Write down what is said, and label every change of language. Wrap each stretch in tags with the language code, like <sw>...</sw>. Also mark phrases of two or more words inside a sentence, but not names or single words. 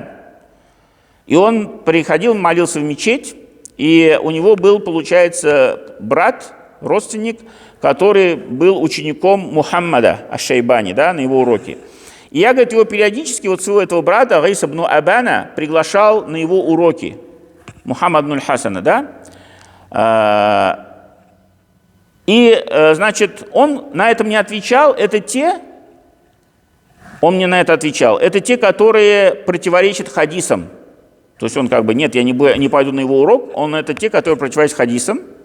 <ru>И он приходил, молился в мечеть, и у него был, получается, брат, родственник, который был учеником Мухаммада аш-Шайбани, да, на его уроке. И я, говорит, его периодически, вот своего этого брата, Иса бну Абана, приглашал на его уроки, Мухаммад бну аль-Хасана, да. И, значит, он на это мне отвечал, он мне на это отвечал, это те, которые противоречат хадисам. То есть он как бы, нет, я не пойду на его урок, это те, которые противоречат хадисам.</ru>